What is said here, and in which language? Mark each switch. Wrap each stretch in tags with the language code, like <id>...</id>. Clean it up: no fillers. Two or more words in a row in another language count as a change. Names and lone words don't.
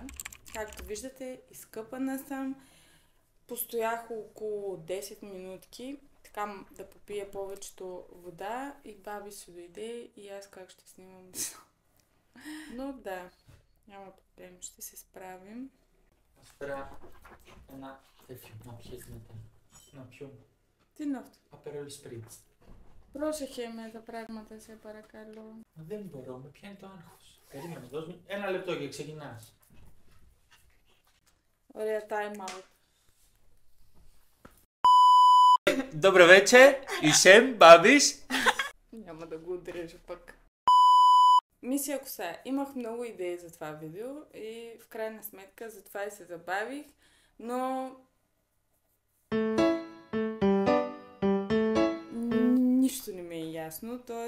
<bg>Както виждате, изкъпана съм. Постоях около 10 минутки, така да попия повечето вода и баби ще дойде и аз как ще снимам. Но да, няма проблем, ще се справим.</bg> <el>Spera ένα τέτοιο να πιεις μετά. Να πιω Τι είναι αυτό? Aperol Spritz. Πρόσεχε με τα πράγματα, σε παρακαλώ. Δεν μπορώ, με πιάνει το άγχος. Περίμενε, δώσ' μου ένα λεπτό και ξεκινάς. Ωραία,</el> <en>time out.</en> <bg>Добре вече, Ишем, бабиш. Няма да го отрежа пък. Мисия коса. Имах много идеи за това видео и в крайна сметка затова и се забавих, но нищо не ми е ясно, т.е.</bg>